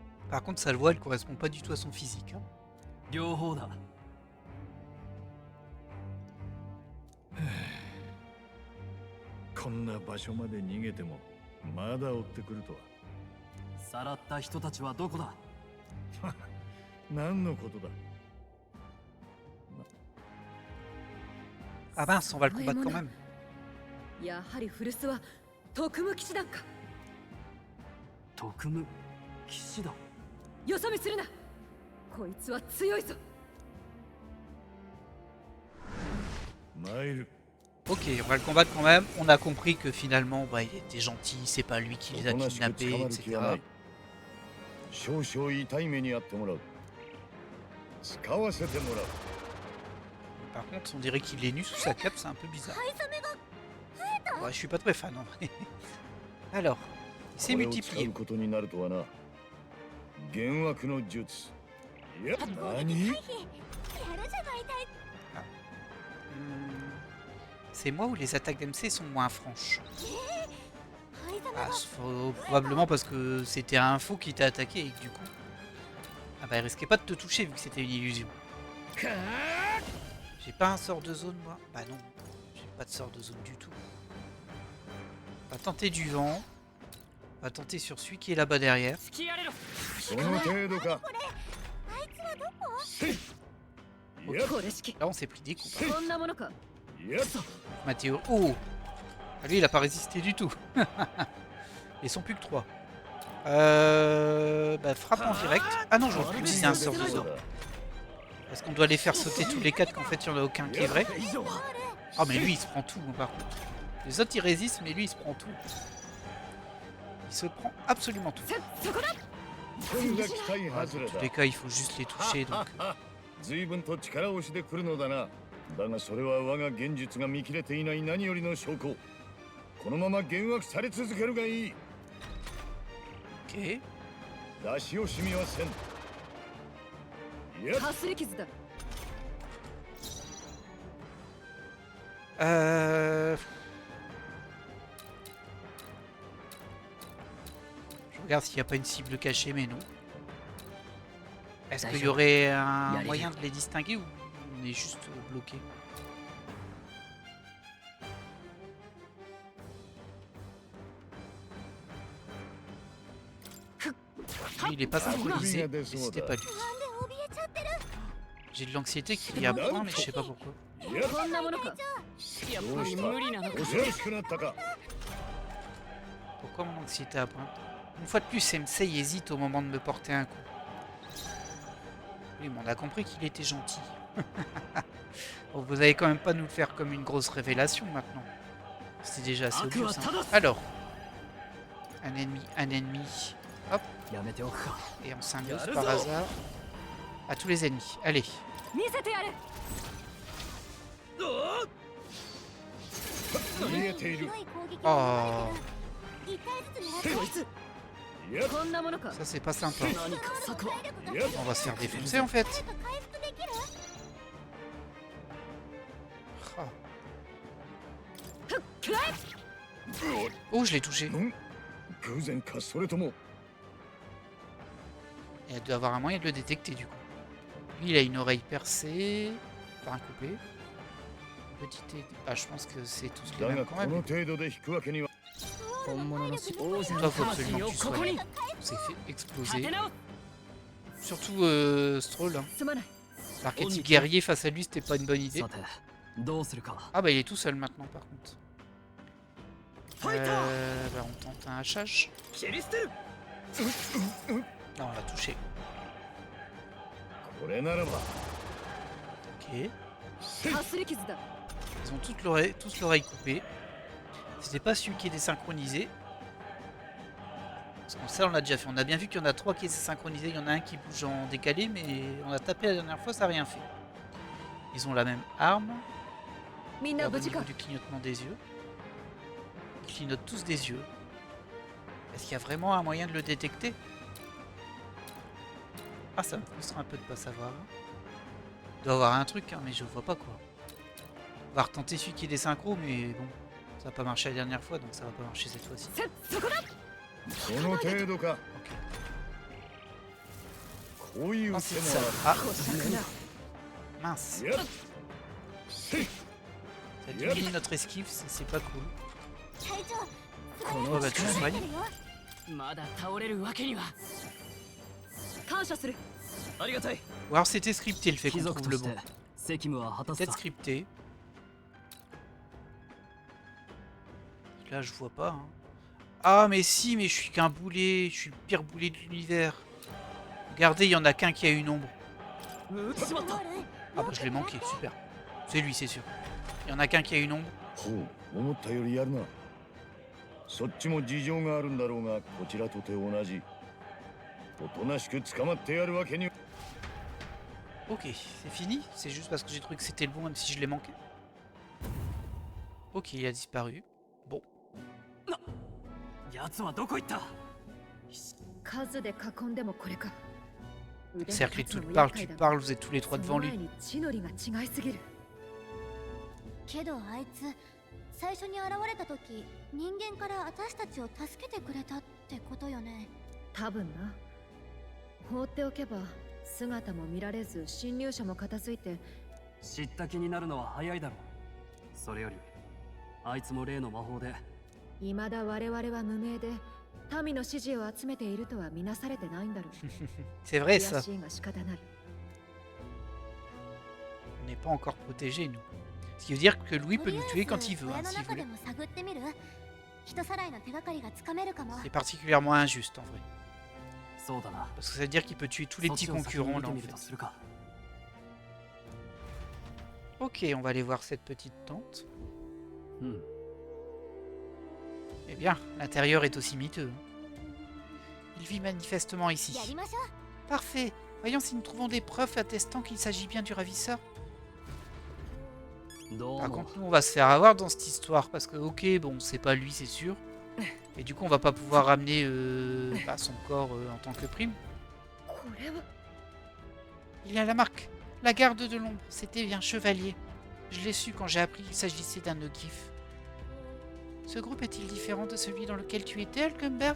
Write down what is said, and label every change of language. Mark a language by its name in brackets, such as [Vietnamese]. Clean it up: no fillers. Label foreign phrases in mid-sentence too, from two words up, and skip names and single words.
[French] Par contre, sa voix, elle correspond pas du tout à son physique. Hein. [Japanese] 両方だ。こんな場所まで逃げてもまだ追ってくるとは。さらった人たちはどこだ。何のことだ。 [French] Ah mince, on va le combattre quand même. [Japanese] やはり古巣は特務騎士団か。特務騎士団。よそ見するな。こいつは強いぞ。参る。 [French] Ok, on va le combattre quand même. On a compris que finalement, bah, il était gentil, c'est pas lui qui les a kidnappés, etc. [Japanese] 少々痛い目にあってもらう。使わせてもらう。 [French] Par contre, on dirait qu'il est nu sous sa cape, c'est un peu bizarre. Ouais, je suis pas très fan en vrai. Alors, il s'est multiplié. [Japanese] ことになるとはな。幻惑の術。いや、何？ [French] C'est moi où les attaques d'MC sont moins franches. Ah, probablement parce que c'était un faux qui t'a attaqué et que du coup... Ah bah il risquait pas de te toucher vu que c'était une illusion. J'ai pas un sort de zone moi. Bah non, j'ai pas de sort de zone du tout. On va tenter du vent. On va tenter sur celui qui est là-bas derrière. [Japanese] その程度か。これ式。 [French] Là on s'est pris des coups. [Japanese] こんなものか。 [French] Mathéo. Oh ah, lui il a pas résisté du tout. Ils sont plus que 3. Bah frappe en direct. Ah non, j'aurais pu utiliser un sort de zone. Parce qu'on doit les faire sauter tous les 4 qu'en fait il n'y en a aucun qui est vrai. Oh mais lui il se prend tout hein, par contre. Les autres ils résistent mais lui il se prend tout. Il se prend absolument tout. Dans tous les cas il faut juste les toucher donc. [Japanese] 随分と力押しで来るのだな。だがそれは我が幻術が見切れていない何よりの証拠。このまま幻惑され続けるがいい。 Ok. 出し惜しみはせん。いや、かすり傷だ。 [French] Je regarde s'il n'y a pas une cible cachée mais non. Est-ce qu'il y aurait un moyen de les distinguer ou on est juste bloqué? Lui, il est pas synchronisé, mais c'était pas lui. J'ai de l'anxiété qu'il y a point, mais je sais pas pourquoi. [Japanese] こんなものか。やっぱり無理なのか。恐ろしくなったか。 [French] Pourquoi mon anxiété à pointe? Une fois de plus, Sensei hésite au moment de me porter un coup. Oui, mais on a compris qu'il était gentil. Bon, vous allez quand même pas nous le faire comme une grosse révélation maintenant. C'est déjà assez obvious. Hein. Alors, un ennemi. Hop. Et on symbiose par hasard à tous les ennemis. Allez. [Japanese] 見せてやれ。見えている。 Oh, こいつ。こんなものか。 [French] ça c'est pas sympa. [Japanese] 何か策は。 [French] On va se faire défoncer en fait. Ah. Oh, je l'ai touché. [Japanese] 偶然かそれとも。 [French] Il doit avoir un moyen de le détecter du coup. Lui, il a une oreille percée. Enfin, coupée. Petite. Ah, je pense que c'est tous les [Japanese] だが [French] mêmes quand [Japanese] この [French] même. [Japanese] 程度で引くわけには。本物の王者 [French] Toi, [Japanese] の [French] faut absolument [Japanese] 魂 [French] que [Japanese] を [French] tu [Japanese] ここ [French] soignes. [Japanese] に。 [French] On s'est fait [Japanese] 立 [French] exploser. [Japanese] て直す。 [French] Surtout Stroll. Hein. [Japanese] すまない。 [French] L'archétype guerrier face à lui, c'était pas une bonne idée. [Japanese] さてどうするか。 [French] Ah, bah, il est tout seul maintenant, par contre. Bah, on tente un hachage. [Japanese] 切り捨てる。 [French] Non, on l'a touché. [Japanese] これならば。 Ok. かすり傷だ。 [French] Ils ont tous l'oreille coupée. C'était pas celui qui est désynchronisé. Parce que ça, on l'a déjà fait. On a bien vu qu'il y en a 3 qui étaient synchronisés. Il y en a un qui bouge en décalé, mais on a tapé la dernière fois, ça n'a rien fait. Ils ont la même arme. [Japanese] みんな [French] Regarde [Japanese] 無 [French] au [Japanese] 事か [French] niveau。du clignotement des yeux. Ils clignotent tous des yeux. Est-ce qu'il y a vraiment un moyen de le détecter? Ah, ça me frustre un peu de pas savoir. Il doit y avoir un truc, hein, mais je vois pas quoi. On va retenter celui qui est des synchros, mais bon, ça n'a pas marché la dernière fois, donc ça va pas marcher cette fois-ci. [Japanese] そこだ。その程度か。 Ok. こういう手 [French] c'est [Japanese] も [French] ça. あ Ah, [Japanese] こしゃくな [French] mince. [Japanese] る。やっせい [French] Ça diminue notre esquive, c'est pas cool. [Japanese] 隊長こ Oh の [French] bah tu [Japanese] 力 [French] soignes. [Japanese] るよまだ倒れるわけには感謝するありがたい [French] Ou alors c'était scripté le fait [Japanese] 貴 [French] qu'on [Japanese] 族 [French] trouve [Japanese] と [French] le [Japanese] して [French] bon. [Japanese] 責務は果たす [French] Peut-être [Japanese] さ [French] scripté. Là je vois pas. Hein. Ah mais si, mais je suis qu'un boulet. Je suis le pire boulet de l'univers. Regardez, il y en a qu'un qui a une ombre. [Japanese] うしまった [French] Ah bah je l'ai manqué, super. C'est lui, c'est sûr. Il y en a qu'un qui a une ombre. [Japanese] ほう思ったよりやるな。そっちも事情があるんだろうが、こちらとて同じ。おとなしく捕まってやるわけには。 [French] Ok, c'est fini. C'est juste parce que j'ai trouvé que c'était le bon même si je l'ai manqué. Ok, il a disparu. Bon. [Japanese] 奴はどこ行った数で囲んでもこれか。 [French] Cercle et tout parle, tu parles, vous êtes tous les trois devant lui. [Japanese] 地の利が違いすぎる。けどあいつ最初に現れた時人間から私たちを助けてくれたってことよね。多分な。放っておけば姿も見られず侵入者も片付いて、知った気になるのは早いだろうそれよりあいつも例の魔法で未だ我々は無名で民の支持を集めているとは見なされてないんだろう。 [French] C'est vrai [Japanese] 悔 [French] ça. [Japanese] しいが仕方ない。 [French] On n'est pas encore protégés nous. Ce qui veut dire que Louis peut nous tuer quand il veut, [Japanese] 小 [French] hein, [Japanese] 屋の [French] s'il [Japanese] 中で [French] voulait. [Japanese] も探ってみる。人さらいの手がかりがつかめるかも。 [French] C'est particulièrement injuste en vrai. [Japanese] そうだな [French] Parce que ça veut dire qu'il peut tuer tous les [Japanese] そっ [French] petits [Japanese] ちを先に [French] concurrents [Japanese] 見 [French] là [Japanese] て [French] en [Japanese] みると [French] fait. [Japanese] するか [French] Ok, on va aller voir cette petite tente. [Japanese] うん [French] Eh bien, l'intérieur est aussi miteux. Il vit manifestement [Japanese] や [French] ici. [Japanese] りましょう。 [French] Parfait. Voyons si nous trouvons des preuves attestant qu'il s'agit bien du ravisseur. [Japanese] どう [French] Par [Japanese] も [French] contre, nous, on va se faire avoir dans cette histoire. Parce que, ok, bon, c'est pas lui, c'est sûr. Et du coup, on va pas pouvoir ramener bah, son corps en tant que prime. [Japanese] これは [French] Il y a la marque. La garde de l'ombre. C'était bien chevalier. Je l'ai su quand j'ai appris qu'il s'agissait d'un Nogif. Ce groupe est-il différent de celui dans lequel tu étais, Alcumber?